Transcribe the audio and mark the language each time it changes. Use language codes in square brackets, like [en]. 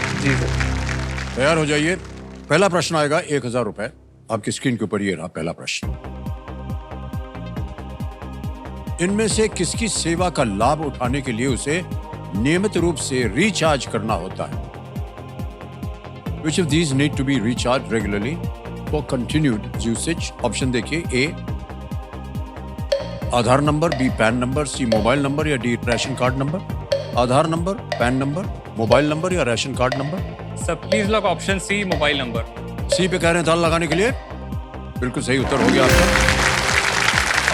[hi] जी sir. तैयार हो जाइए। पहला प्रश्न आएगा 1000 रुपए आपकी स्क्रीन के ऊपर। ये रहा पहला प्रश्न। इनमें से किसकी सेवा का लाभ उठाने के लिए उसे नियमित रूप से रिचार्ज करना होता है? [en] Which of these need to be recharged regularly for continued usage? [hi] Option देखिए। ए आधार नंबर, बी पैन नंबर, सी मोबाइल नंबर या डी रेशन कार्ड नंबर। आधार number, pan number, mobile number या ration card number? [en] Sir please lock option C, mobile number. [hi] सी पे कह रहे हैं ताला लगाने के लिए। बिल्कुल सही उत्तर हो गया आपका।